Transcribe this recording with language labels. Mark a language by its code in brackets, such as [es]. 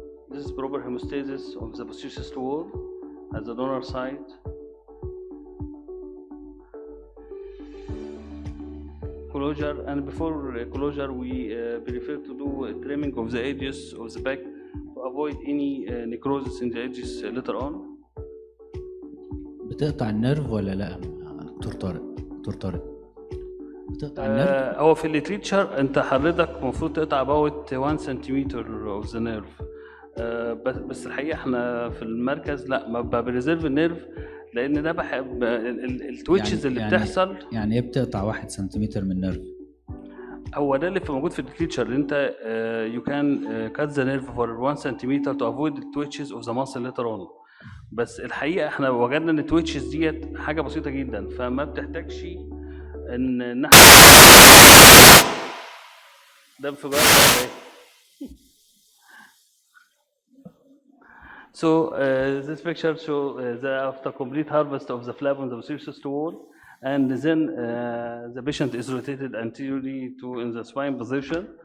[en] This is proper hemostasis of the posterior cyst wall at the donor side. Closure, and before closure we prefer to do a trimming of the edges of the back to avoid any necrosis in the edges later on. [ar] بتقطع النيرف ولا لا دكتور طارق؟ دكتور طارق بتقطع النيرف؟ هو في الليتريتشر انت حضرتك المفروض تقطع about 1 سنتيمتر [en] of the nerve. [ar] بس الحقيقه احنا في المركز لا ما بريزيرف النيرف لان ده بحب التويتشز اللي بتحصل. يعني ايه بتقطع 1 سنتيمتر من النيرف؟ هو ده اللي موجود في الليتريتشر. انت [en] you can cut the nerve for 1 سنتيمتر to avoid the twitches of the muscle later on. [ar] بس الحقيقه احنا وجدنا ان التويتشز ديت حاجه بسيطه جدا فما بتحتاجش ان احنا ده انفجار ولا ايه؟ [en] So this picture shows the after complete harvest of the flap on the posterior cyst wall, and then the patient is rotated anteriorly to in the spine position.